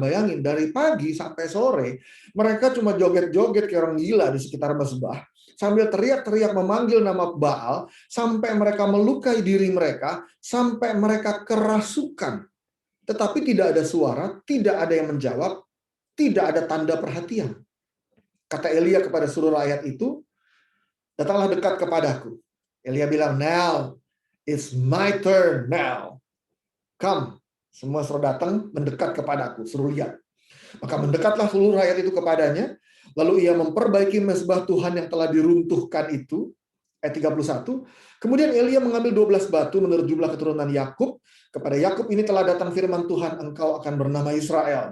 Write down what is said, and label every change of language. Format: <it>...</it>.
<id>Bayangin, dari pagi sampai sore, mereka cuma joget-joget kayak orang gila di sekitar mezbah, sambil teriak-teriak memanggil nama Baal, sampai mereka melukai diri mereka, sampai mereka kerasukan. Tetapi tidak ada suara, tidak ada yang menjawab, tidak ada tanda perhatian. Kata Elia kepada seluruh rakyat itu, datanglah dekat kepadaku. Elia bilang,</id> <en>now it's my turn now. Come.</en> <id>Semua suruh datang mendekat kepadaku, suruh lihat. Maka mendekatlah seluruh rakyat itu kepadanya. Lalu ia memperbaiki mezbah Tuhan yang telah diruntuhkan itu. Ayat 31. Kemudian Elia mengambil 12 batu menurut jumlah keturunan Yakub. Kepada Yakub ini telah datang firman Tuhan, engkau akan bernama Israel.</id>